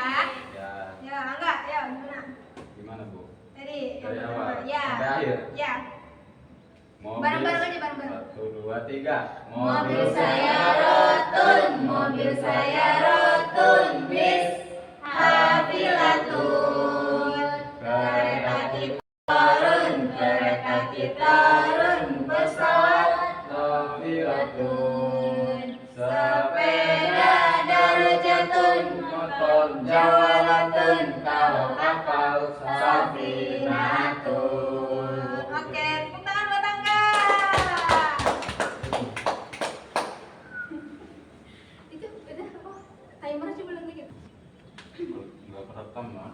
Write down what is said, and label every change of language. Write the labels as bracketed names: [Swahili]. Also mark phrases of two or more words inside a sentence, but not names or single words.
[Indonesian] Ya, Ya, Angga, ya gimana? gimana, Bu? Tadi yang Dari pertama. awal Ya. sampai akhir. Ya. Mobil. Bareng-bareng aja, bareng-bareng. 1, 2, 3. Mobil saya rotun, mobil saya rotun, bis hafilatun. Kereta kitorun, kereta kitorun, pesawat Toiratun. sepeda darajatun, motor jawalatun, kalau kapal safinatun. Oke, tepuk tangan buat Angga. Itu udah oh, timer coba lagi gitu. Nggak kerekam, Mak.